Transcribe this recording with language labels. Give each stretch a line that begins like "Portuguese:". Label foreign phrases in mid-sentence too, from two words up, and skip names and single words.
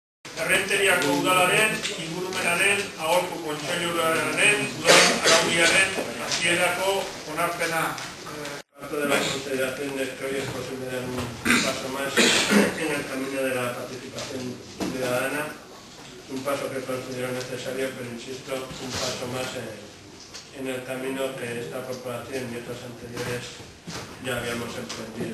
Basque: Errenteriako udalaren, ingurumenaren, aholku kontseiluaren, udal araudiaren hasierako onarpena.
Spanish: Parte de la consideración es que hoy es posible dar un paso más en el camino de la participación ciudadana, un paso que considero necesario, pero insisto, un paso más en el camino que esta corporación y otras anteriores ya habíamos emprendido.